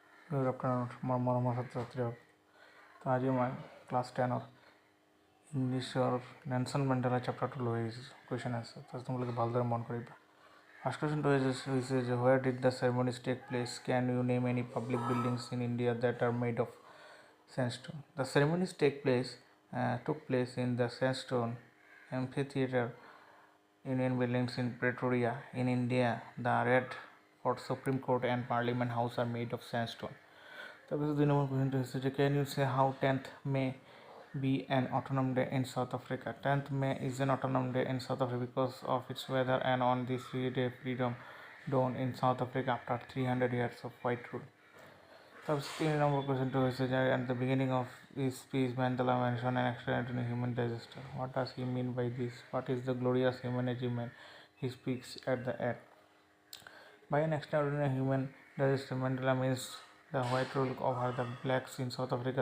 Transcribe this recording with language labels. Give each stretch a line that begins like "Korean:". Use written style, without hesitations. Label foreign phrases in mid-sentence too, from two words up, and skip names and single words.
English: Good afternoon,
Assamese: মৰমৰ ছাত্ৰ-ছাত্ৰীসকল। তো আজি মই ক্লাছ 10ৰ ইংলিছৰ নেলছন মেণ্ডেলা চেপ্টাৰটো লৈ আহিছোঁ। কুৱেশ্যন আছে, তো তোমালোকে ভালদৰে মন কৰিবা। ফাৰ্ষ্ট কুৱেশ্যনটো হৈছে যে
English: where did the ceremonies take place? can you name any public buildings in India that are made of sandstone? The ceremonies took place in the sandstone amphitheater Union buildings in Pretoria, in India. The Red Fort, Supreme Court and Parliament House are made of sandstone.
Assamese: তাৰপিছত 2 নম্বৰ কুৱেশ্যনটো হৈছে যে
English: can you say how 10th May be an autonomous day in South Africa? 10th May is an autonomous day in South Africa because of its weather, and on this day freedom dawned in South Africa after 300 years of white rule.
Assamese: তাৰপিছত 3 নম্বৰ কুৱেশ্যনটো হৈছে যে
English: at the beginning of his speech Mandela mentioned an extraordinary human disaster. What does he mean by this? What is the glorious human achievement he speaks at the end? By an extraordinary human disaster, Mandela means the white rule over the blacks in South Africa.